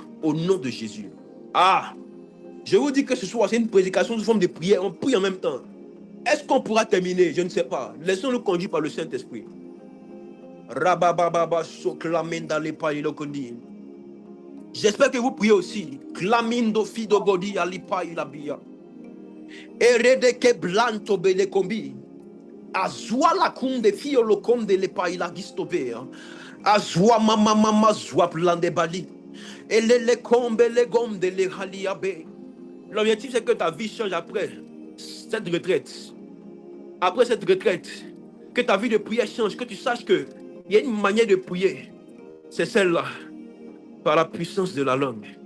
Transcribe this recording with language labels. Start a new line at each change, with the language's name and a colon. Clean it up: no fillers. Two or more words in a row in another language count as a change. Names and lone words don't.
French: Au nom de Jésus. Je vous dis que ce soir, c'est une prédication sous forme de prière. On prie en même temps. Est-ce qu'on pourra terminer? Je ne sais pas. Laissons-le conduire par le Saint-Esprit. Rabababa soklamenda le païlokondi. J'espère que vous priez aussi. Clamindo fido godi alipai labia. Eredeke blanto bele kombi. Azwa la kunde fio lo komde le paila gistover. Azwa mama zwa plande bali. Et le kombe le gomde le haliabe. L'objectif c'est que ta vie change après cette retraite. Après cette retraite, que ta vie de prière change, que tu saches que il y a une manière de prier. C'est celle-là, par la puissance de la langue.